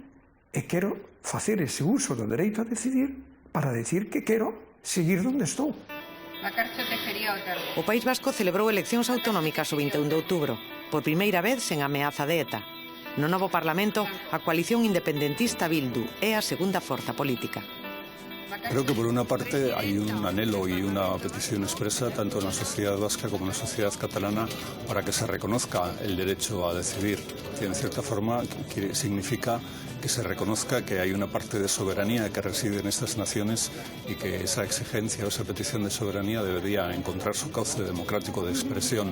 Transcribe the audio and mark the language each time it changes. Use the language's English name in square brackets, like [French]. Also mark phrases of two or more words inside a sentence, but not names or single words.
[Galician] E quero facer ese uso do dereito a decidir para decir que quero seguir onde estou. O País Vasco celebrou eleccións autonómicas o 21 de outubro, por primeira vez sen ameaza de ETA. No novo Parlamento, a coalición independentista Bildu é a segunda forza política. [Spanish] Creo que por una parte hay un anhelo y una petición expresa tanto en la sociedad vasca como en la sociedad catalana para que se reconozca el derecho a decidir, que en cierta forma significa que se reconozca que hay una parte de soberanía que reside en estas naciones y que esa exigencia o esa petición de soberanía debería encontrar su cauce democrático de expresión.